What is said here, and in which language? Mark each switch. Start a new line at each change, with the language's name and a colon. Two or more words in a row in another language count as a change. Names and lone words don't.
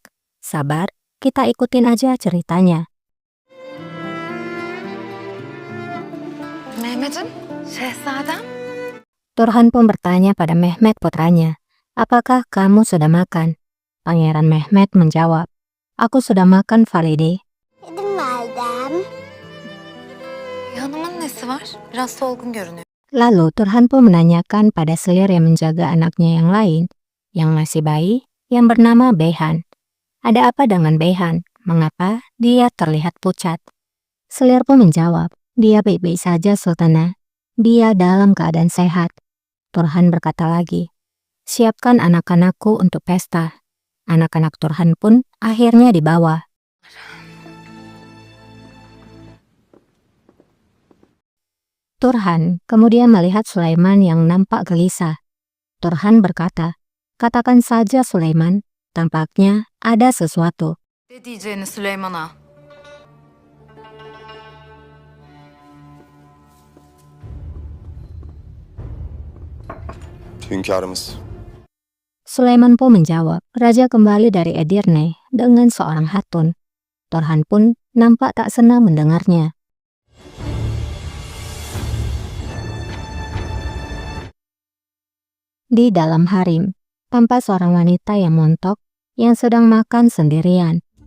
Indonesian: Sabar, kita ikutin aja ceritanya.
Turkish: Mehmet'im, şehzadem.
Indonesian: Turhan pun bertanya pada Mehmet putranya, "Apakah kamu sudah makan?" Pangeran Mehmet menjawab, "Aku sudah makan, Valide."
Turkish: Yedim validem. Hanımın nesi var? Biraz solgun görünüyor.
Indonesian: Lalu Turhan pun menanyakan pada selir yang menjaga anaknya yang lain, yang masih bayi, yang bernama Behan. Ada apa dengan Behan? Mengapa dia terlihat pucat? Selir pun menjawab, "Dia baik-baik saja, Sultana. Dia dalam keadaan sehat." Turhan berkata lagi, "Siapkan anak-anakku untuk pesta." Anak-anak Turhan pun akhirnya dibawa. Turhan kemudian melihat Sulaiman yang nampak gelisah. Turhan berkata, "Katakan saja Sulaiman, tampaknya ada sesuatu."
Turkish: Ne diyeceğini Süleyman'a? Hünkârımız.
Indonesian: Sulaiman pun menjawab, "Raja kembali dari Edirne dengan seorang hatun." Turhan pun nampak tak senang mendengarnya. Di dalam harem, tampak seorang wanita yang montok yang sedang makan sendirian.